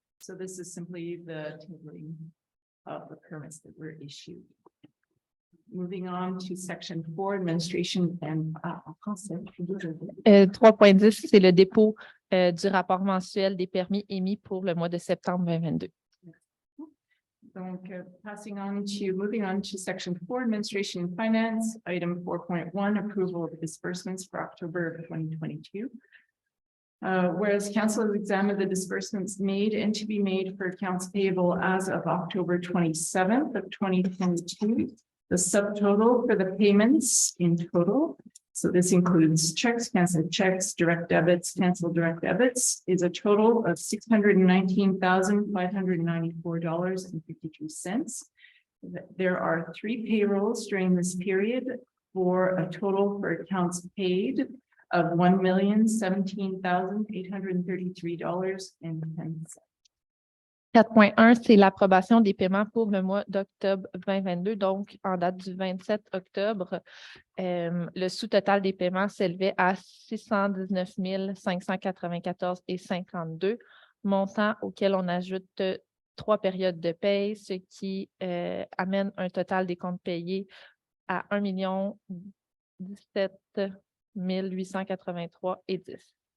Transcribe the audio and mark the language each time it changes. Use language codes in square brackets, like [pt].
[en] So this is simply the tabling of the permits that were issued. Moving on to section 4, administration and conseil. [fr] 3.10, c'est le dépôt du rapport mensuel des permis émis pour le mois de septembre 2022. [en] Donc, moving on to section 4, administration and finance, item 4.1, approval of disbursements for October of 2022. Whereas council has examined the disbursements made and to be made for accounts payable as of October 27th of 2022. The subtotal for the payments in total, so this includes checks, canceled checks, direct debits, canceled direct debits, is a total of $619,594.52. There are 3 payrolls during this period for a total for accounts paid of $1,017,833.10. [fr] 4.1, c'est l'approbation des paiements pour le mois d'octobre 2022, donc en date du 27 octobre. Le sous-total des paiements s'élevait à 619 594,52 $, montant auquel on ajoute 3 périodes de paye, ce qui amène un total des comptes payés à 1 017 883,10 $.